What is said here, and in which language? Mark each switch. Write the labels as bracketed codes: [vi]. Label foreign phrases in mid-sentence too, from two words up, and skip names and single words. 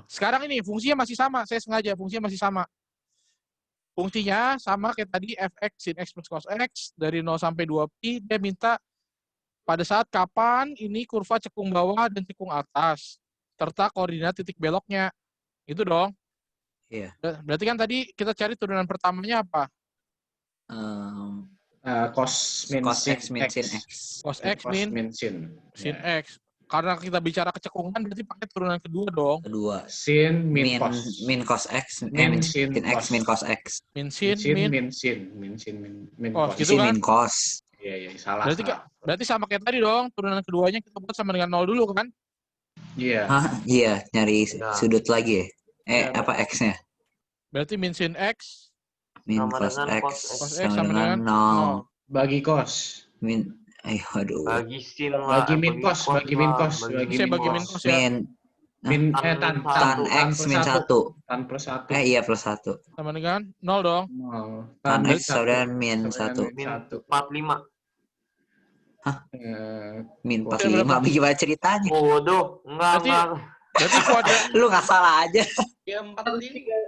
[id] Sekarang ini fungsinya masih sama. Saya sengaja fungsinya masih sama. Fungsinya sama kayak tadi fx sin x plus cos x dari 0 sampai 2pi. Dia minta pada saat kapan ini kurva cekung bawah dan cekung atas. Serta koordinat titik beloknya. Itu dong. Iya. Berarti kan tadi kita cari turunan pertamanya apa? Cos min Cos sin x min sin x. Cos x min sin. sin x. Karena kita bicara kecekungan berarti pakai turunan kedua dong. Kedua. Sin min cos. Min cos x. Min sin sin x cos. min cos x. Min sin min cos. gitu Sin kan? min cos. Iya, salah. Berarti sama kayak tadi dong, turunan keduanya kita buat sama dengan 0 dulu kan? Iya. Hah? Iya, nyari sudut lagi ya? Apa x-nya? Berarti min sin x Min Sama cos dengan x cos X sama dengan 0. Bagi cos. Min, aduh. Bagi sin lah. Bagi min cos. Saya bagi min cos ya. Tan x min 1. Tan plus 1. Iya plus 1. Sama dengan 0 dong. Tan x sama dengan min 1. Min 45. Min 45. Gimana ceritanya? Bodoh. Enggak. Berarti Lu nggak salah aja. Ya 43.